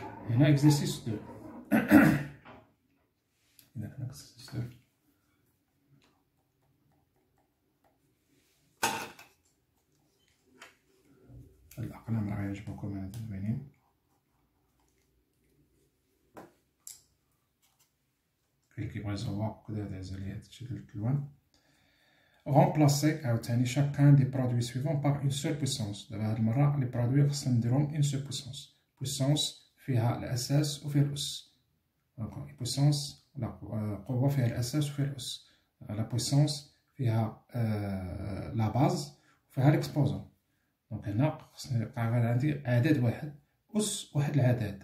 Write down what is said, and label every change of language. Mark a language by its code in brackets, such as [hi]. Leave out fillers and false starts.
[ar] هنا إكزرسيس 2. إذا هنا إكزرسيس 2 الأقلام راه يعجبوكم هاد زوينين. كاين كيبغي يزوق كدا داز عليه هادشي ديال الألوان. [fr] remplacer [ar] عاوتاني [fr] chacun des produits suivants par une seule puissance. [ar] دابا هاد المرة [fr] لي برودوي [ar] خصنا نديرهم [fr] une seule puissance. [ar] puissance فيها الأساس وفيها الأس. دونك puissance قوة فيها الأساس وفيها الأس. [fr] لا puissance فيها لا باز وفيها ليكسبوزون. [ar] دونك هنا خصني يبقى غير عندي عدد واحد، أس واحد العدد.